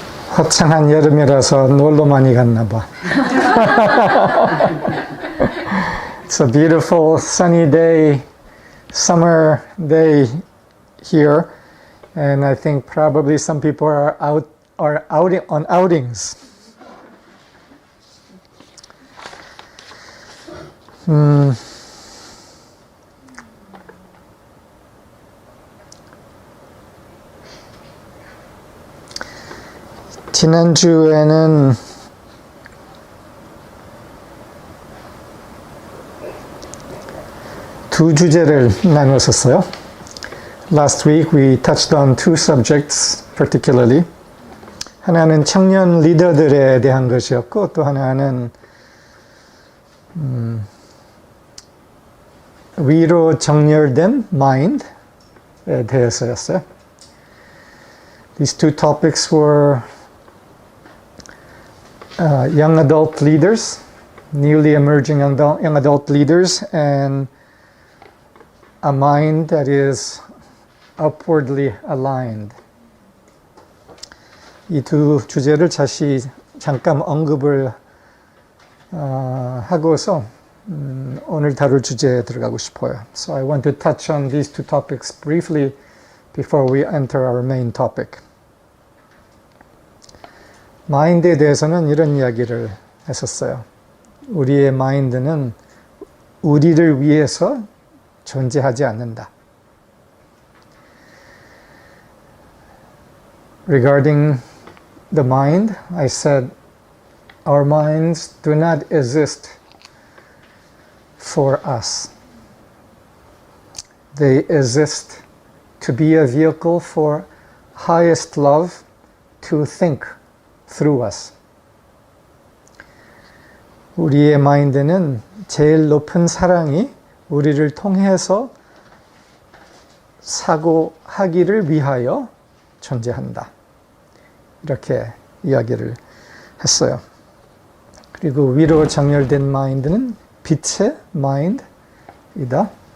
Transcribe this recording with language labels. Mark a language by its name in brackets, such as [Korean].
[Korean] 화창한 여름이라서 놀러 많이 갔나 봐. [English] It's a beautiful sunny day, summer day here, and I think probably some people are out on outings. [Korean] 지난주에는 두 주제를 나눴었어요. [English] Last week we touched on two subjects particularly. [Korean] 하나는 청년 리더들에 대한 것이었고 또 하나는 위로 정렬된 mind에 대해서였어요. [English] These two topics were young adult leaders, newly emerging young adult leaders, and a mind that is upwardly aligned. [Korean] 이 두 주제를 다시 잠깐 언급을 하고서 오늘 다룰 주제에 들어가고 싶어요. [English] So I want to touch on these two topics briefly before we enter our main topic. [Korean] 마인드에 대해서는 이런 이야기를 했었어요. 우리의 마인드는 우리를 위해서 존재하지 않는다. [English] Regarding the mind, I said our minds do not exist for us. They exist to be a vehicle for highest love to think through us. [Korean] 우리의 마인드는 제일 높은 사랑이 우리를 통해서 사고하기를 위하여 존재한다. 이렇게 이야기를 했어요. 그리고 위로 정렬된 마인드는 빛의 마인드이다.